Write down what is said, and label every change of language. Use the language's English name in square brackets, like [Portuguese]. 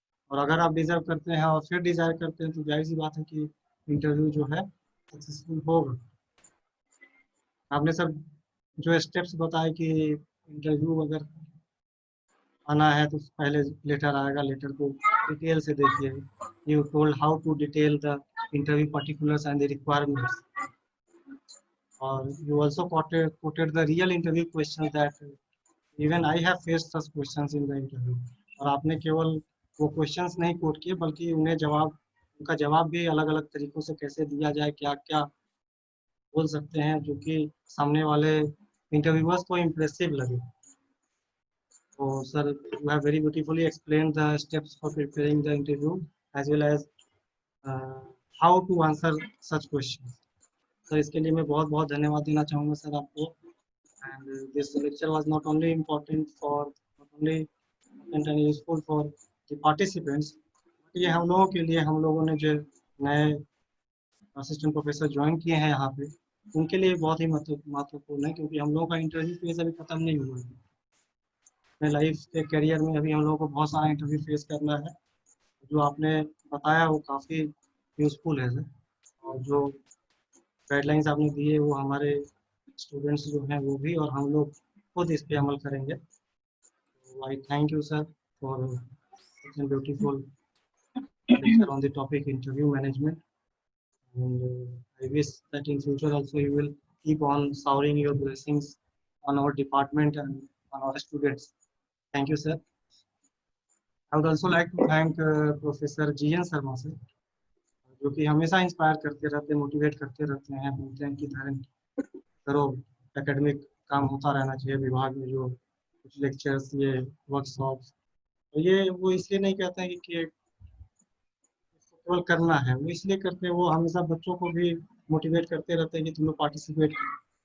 [Hindi] और अगर आप डिजर्व करते हैं और फिर डिजायर करते हैं तो जाहिर सी बात है कि इंटरव्यू जो है सक्सेसफुल होगा। आपने सर जो स्टेप्स बताए कि इंटरव्यू अगर आना है तो पहले लेटर आएगा, लेटर को डिटेल से देखिए। [English] You told how to detail the interview particulars and the requirements, और you also quoted the real interview questions that even I have faced such questions in the interview। [Hindi] और आपने केवल वो questions नहीं coat किए बल्कि उन्हें जवाब, उनका जवाब भी अलग अलग तरीक़ों से कैसे दिया जाए, क्या क्या बोल सकते हैं जो कि सामने वाले इंटरव्यूअर्स को इम्प्रेसिव लगे। [English] तो sir, you have very beautifully explain the steps for preparing the interview as well as how to answer such question. [Hindi] Sir, इसके लिए मैं बहुत बहुत धन्यवाद देना चाहूँगा सर आपको। [English] and this lecture was not only important for and useful for the participants, [Hindi] ये हम लोगों के लिए, हम लोगों ने जो नए असिस्टेंट प्रोफेसर ज्वाइन किए हैं यहाँ पे, उनके लिए बहुत ही महत्वपूर्ण है, क्योंकि हम लोगों का इंटरव्यू फेज अभी खत्म नहीं हुआ है। अपने लाइफ के करियर में अभी हम लोगों को बहुत सारा इंटरव्यू फेस करना है। जो आपने बताया वो काफ़ी यूजफुल है सर, और जो गाइडलाइंस आपने दी है वो हमारे स्टूडेंट्स जो हैं वो भी, और हम लोग खुद इस पे अमल करेंगे। [English] I thank you sir for such a beautiful lecture on the topic interview management, and I wish that in future also you will keep on showering your blessings on our department and on our students. Thank you sir. I would also like to thank Professor G.N. [Hindi] Sharma sir, जो कि हमेशा inspire करते रहते हैं, motivate करते रहते हैं, बोलते हैं कि धैर्य करो, एकेडमिक काम होता रहना चाहिए विभाग में। जो कुछ लेक्चर्स, ये वर्कशॉप्स, तो ये वो इसलिए नहीं कहते हैं कि केवल करना है, वो इसलिए करते हैं, वो हमेशा बच्चों को भी मोटिवेट करते रहते हैं कि तुम लोग पार्टिसिपेट करो।